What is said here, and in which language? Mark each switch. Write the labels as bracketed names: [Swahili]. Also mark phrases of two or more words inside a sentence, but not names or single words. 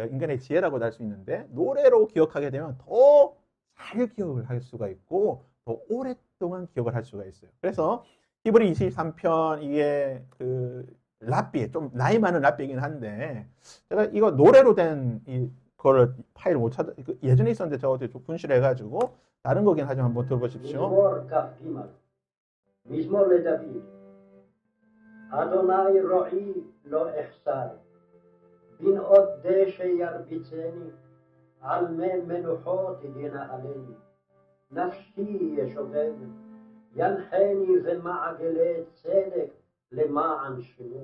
[Korean] 인간의 지혜라고도 할 수 있는데 노래로 기억하게 되면 더 잘 기억을 할 수가 있고 더 오랫동안 기억을 할 수가 있어요. 그래서 히브리 23편 이게 그 랍비 좀 나이 많은 랍비이긴 한데 제가 이거 노래로 된 이거를 파일을 못 찾아 예전에 있었는데 저도 좀 분실해가지고 다른 거긴 하지만 한번 들어보십시오. [Hebrew] מזמור לדוד. אדוני רועי לא אחסר, בנאות דשא ירביצני, על מי מנוחות ינהלני. נפשי ישובב, ינחני במעגלי צדק למען שמו.